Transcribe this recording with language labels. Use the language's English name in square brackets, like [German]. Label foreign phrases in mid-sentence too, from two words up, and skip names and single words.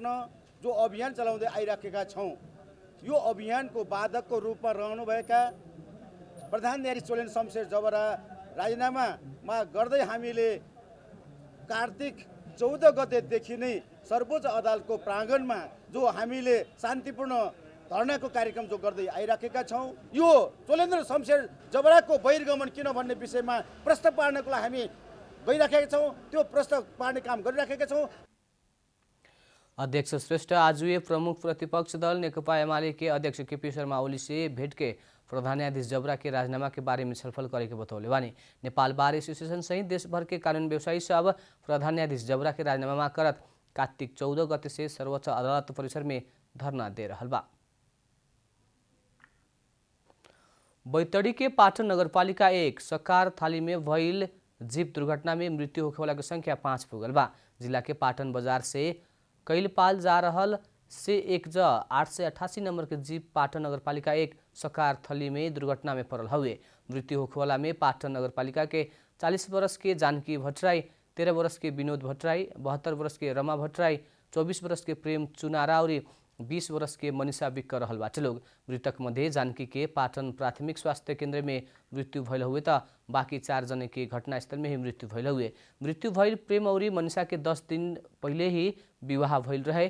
[Nepali] जो अभियान चलाउँदै आइराखेका छौँ, यो अभियानको बाधकको रूपमा रहनुभएका प्रधान न्यायाधीश चोलेन्द्र शमशेर जबरा राजीनामा गर्दै हामीले कार्तिक 14 गतेदेखि नै सर्वोच्च अदालतको प्राङ्गणमा जो हामीले शान्तिपूर्ण धरनाको कार्यक्रम जो गर्दै आइराखेका छौँ, यो चोलेन्द्र शमशेर जबराको बहिर्गमन किन भन्ने विषयमा प्रश्न पार्नको लागि हामी गइराखेका छौँ। त्यो प्रश्न पार्ने काम गरिराखेका छौँ। [Bhojpuri] अध्यक्ष श्रेष्ठ आज प्रमुख प्रतिपक्ष दल नेकपा एमाले के अध्यक्ष केपी शर्मा ओली से भेंट के प्रधान न्यायाधीश जबरा के राजीनामा के बारे में छलफल करे के बतौले बानी। नेपाल बार एसोसिएशन सहित देशभर के कानून व्यवसायी सब प्रधान न्यायाधीश जबरा के राजीनामा करत कार्तिक 14 गते से सर्वोच्च अदालत परिसर में धरना दे रहल बा। बैतडी के पाटन नगरपालिका 1 सकार थाली में भइल जीप दुर्घटना में मृत्यु होखेवाला के संख्या 5 पुगल बा। जिला के पाटन बाजार से कैलपाल जा रहल से 888 नंबर के जीप पाटन नगरपालिका 1 सकार थली में दुर्घटना में पड़ल हुए। मृत्यु होखेवाला में पाटन नगरपालिका के 40 वर्ष के जानकी भट्टराई, 13 वर्ष के विनोद भट्टराई, 72 वर्ष के रमा भट्टराई, 24 वर्ष के प्रेम चुनारा और 20 वर्ष के मनीषा विक्क रहल बाटे लोग। मृतक मध्ये जानकी के पाटन प्राथमिक स्वास्थ्य केन्द्र में मृत्यु भइल हुए त बाँकी 4 जने के घटनास्थल में ही मृत्यु भइल हुए। मृत्यु भइल प्रेम और मनीषा के 10 दिन पहिले ही विवाह भइल रहे।